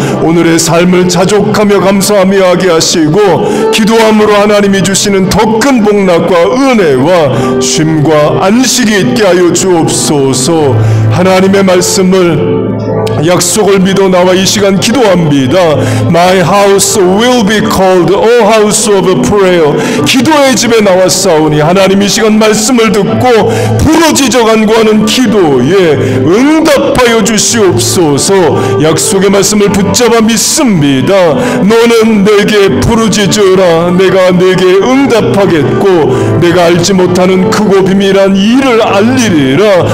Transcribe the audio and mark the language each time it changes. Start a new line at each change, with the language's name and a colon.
Korean: 오늘의 삶을 자족하며 감사하며 하게 하시고, 기도함으로 하나님이 주시는 더 큰 복락과 은혜와 쉼과 안식이 있게 하여 주옵소서. 하나님의 말씀을 약속을 믿어 나와 이 시간 기도합니다.
English: My house will be called a house of prayer.
Korean: 기도의 집에 나왔사오니, 하나님 이 시간 말씀을 듣고 부르짖어 간구하는 기도에 응답하여 주시옵소서. 약속의 말씀을 붙잡아 믿습니다. 너는 내게 부르짖으라, 내가 내게 응답하겠고, 내가 알지 못하는 크고 비밀한 일을 알리리라.